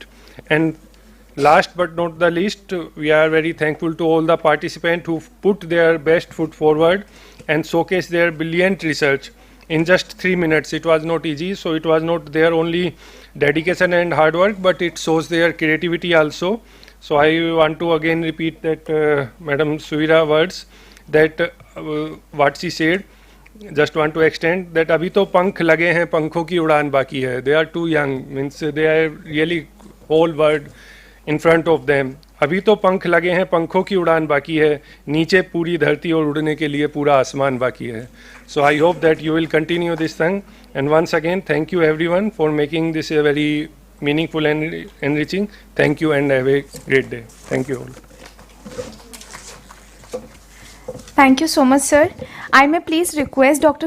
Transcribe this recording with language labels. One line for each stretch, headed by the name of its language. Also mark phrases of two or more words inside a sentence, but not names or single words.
English: And last but not the least, we are very thankful to all the participants who put their best foot forward and showcased their brilliant research in just 3 minutes. It was not easy, so it was not their only dedication and hard work, but it shows their creativity also. So I want to again repeat that Madam Suvira words, that what she said. Just want to extend that
Hindi: अभी तो पंख लगे हैं, पंखों की उड़ान बाकी है.
English: They are too young, means they are really whole world in front of them.
Hindi: अभी तो पंख लगे हैं, पंखों की उड़ान बाकी है, नीचे पूरी धरती और उड़ने के लिए पूरा आसमान बाकी है.
English: So I hope that you will continue this thing, and once again thank you everyone for making this a very meaningful and enriching. Thank you and have a great day. Thank you all. Thank you so much, sir. I may please request Dr.